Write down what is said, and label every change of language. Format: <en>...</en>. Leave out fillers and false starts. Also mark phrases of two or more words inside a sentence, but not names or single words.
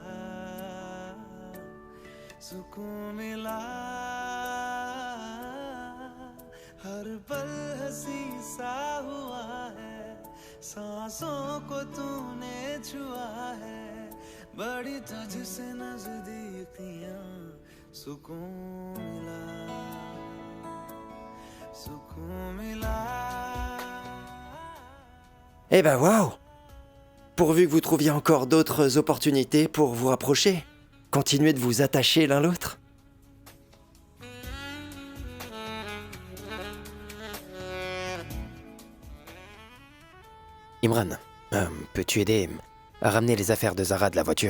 <hi>हर पल हंसी सा हुआ है सांसों को तूने छुआ है बड़ी तुझसे नजदीकियां सुकून मिला</hi> <fr>Eh ben waouh! Pourvu que vous trouviez encore d'autres opportunités pour vous rapprocher. Continuez de vous attacher l'un l'autre. Imran, peux-tu aider à ramener les affaires de Zara de la voiture?</fr>